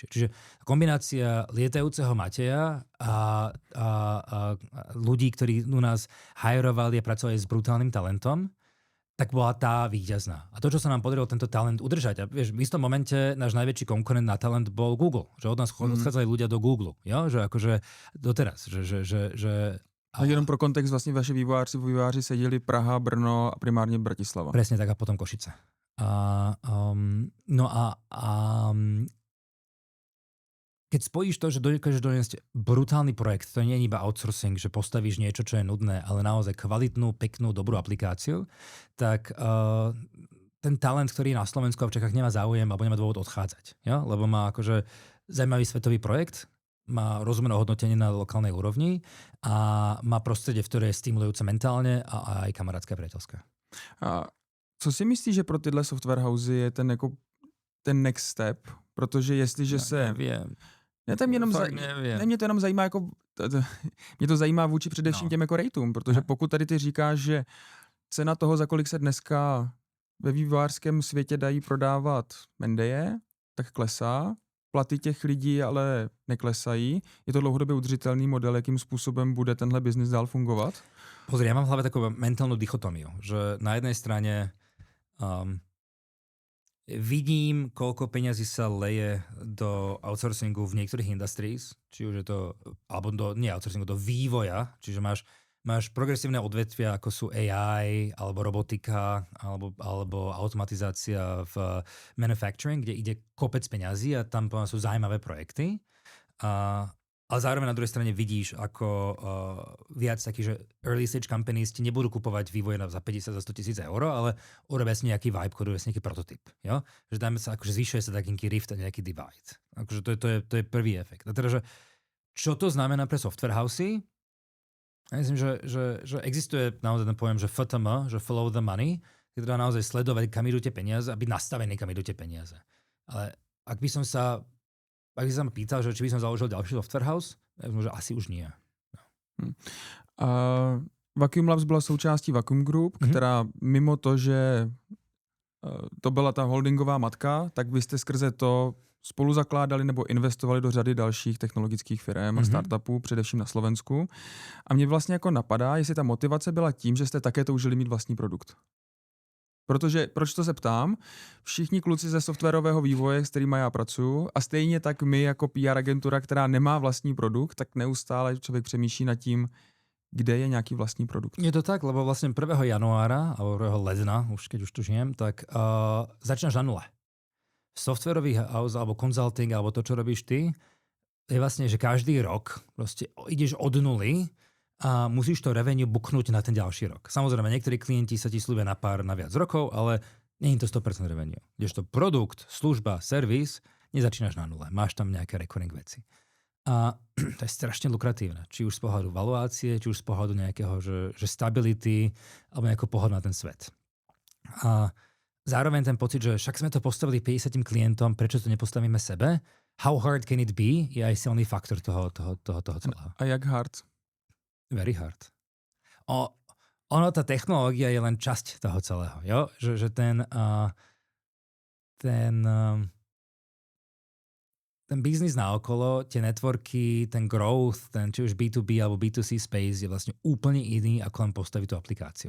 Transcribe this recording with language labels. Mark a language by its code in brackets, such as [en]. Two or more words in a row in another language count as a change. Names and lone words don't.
[sk] Čiže kombinácia lietajúceho Mateja a ľudí, ktorí u nás hajrovali a pracovali s brutálnym talentom, tak bola tá víťazná. A to, čo sa nám podarilo tento talent udržať, a vieš, v istom momente náš najväčší konkurent na talent bol Google. Že od nás odchádzali ľudia do Google. Jo? Že akože doteraz. [cs] A jenom pro kontext, vlastně vaši vývojáři seděli Praha, Brno a primárně Bratislava. [sk] Presne tak a potom Košice. Keď spojíš to, že dokážeš doniesť brutálny projekt, to nie je iba outsourcing, že postavíš niečo, čo je nudné, ale naozaj kvalitnú, peknú, dobrú aplikáciu, tak ten talent, ktorý je na Slovensku a v Čechách nemá záujem alebo nemá dôvod odchádzať. Ja? Lebo má akože zaujímavý svetový projekt, má rozumné hodnotenie na lokálnej úrovni a má prostredie, v ktoré je stimulujúce mentálne a aj kamarátske a priateľské. [cs] A co si myslíš, že pro tyhle software housey je ten [en] next step? [cs] Protože jestliže se... [sk] Neviem. [cs] Mě to jenom zajímá, mě to zajímá vůči především těm jako rateům, protože pokud tady ty říkáš, že cena toho, za kolik se dneska ve vývojářském světě dají prodávat Mendeje, tak klesá. Platy těch lidí ale neklesají. Je to dlouhodobě udržitelný model, jakým způsobem bude tenhle biznis dál fungovat? [sk] Pozri, ja mám v hlave takú mentálnu dichotómiu, že na jednej strane vidím, koľko peňazí sa leje do outsourcingu v niektorých industries, či už je to, alebo nie outsourcingu, do vývoja, čiže máš progresívne odvetvia, ako sú AI, alebo robotika, alebo automatizácia v manufacturing, kde ide kopec peňazí a tam sú zaujímavé projekty. Ale zároveň na druhej strane vidíš, ako viac takých, že [en] early stage companies [sk] ti nebudú kupovať vývoj za 50, za 100 000 eur, ale urobia si nejaký vibe, urobia si nejaký prototyp. Jo? Že dáme sa, akože zvyšuje sa taký rift a nejaký divide. Akože to je prvý efekt. A teda, že čo to znamená pre software housey? Ja myslím, že existuje naozaj ten pojem, že FTM, že [en] follow the money, [sk] kde treba naozaj sledovať, kam idú tie peniaze a byť nastavený, kam idú tie peniaze. Ale ak by som sa ma pýtal, že či by som založil ďalší software house, tak že asi už nie. No. [cs] Vacuum Labs byla součástí Vacuum Group, která mimo to, že to byla ta holdingová matka, tak vy jste skrze to spolu zakládali nebo investovali do řady dalších technologických firm a startupů, především na Slovensku. A mě vlastně jako napadá, jestli ta motivace byla tím, že jste také toužili mít vlastní produkt. Protože, proč to se ptám, všichni kluci ze softwarového vývoje, s kterými já pracuji, a stejně tak my jako PR agentura, která nemá vlastní produkt, tak neustále člověk přemýšlí nad tím, kde je nějaký vlastní produkt. [sk] Je to tak, lebo vlastne 1. januára, alebo 1. ledna, už keď už tu žijem, tak začínaš na nule. Softwarový house, alebo consulting, alebo to, čo robíš ty, je vlastne, že každý rok proste ideš od nuly a musíš to revenue booknúť na ten ďalší rok. Samozrejme, niektorí klienti sa ti slúbia na viac rokov, ale nie je to 100% revenue. Kdežto produkt, služba, servis, nezačínaš na nule. Máš tam nejaké recurring veci. A to je strašne lukratívne. Či už z pohľadu valuácie, či už z pohľadu nejakého, že stability, alebo nejakého pohľadu na ten svet. A zároveň ten pocit, že však sme to postavili 50 klientom, prečo to nepostavíme sebe? [en] How hard can it be? [sk] Je aj silný faktor toho celého. [cs] A jak hard? [en] Very hard. [sk] Tá technológia je len časť toho celého. Jo? Že ten biznis naokolo, tie networky, ten growth, ten či už B2B alebo B2C space je vlastne úplne iný, ako len postaviť tú aplikáciu.